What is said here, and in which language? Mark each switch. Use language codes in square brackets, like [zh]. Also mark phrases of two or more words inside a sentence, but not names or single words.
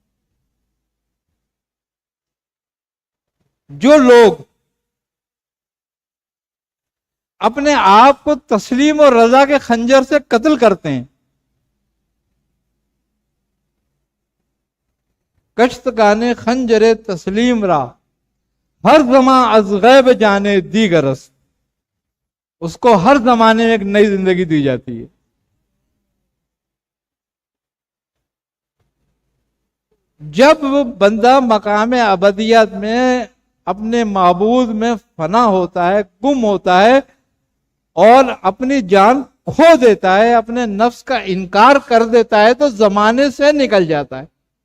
[ur] جو لوگ اپنے آپ کو تسلیم اور رضا کے خنجر سے قتل کرتے ہیں، [fa] کشت گانے خنجر تسلیم را، ہر زمان از غیب جانے دیگر است. [ur] اس کو ہر زمانے میں ایک نئی زندگی دی جاتی ہے. جب وہ بندہ مقام ابدیت میں اپنے معبود میں فنا ہوتا ہے، گم ہوتا ہے اور اپنی جان کھو دیتا ہے، اپنے نفس کا انکار کر دیتا ہے، تو زمانے سے نکل جاتا ہے.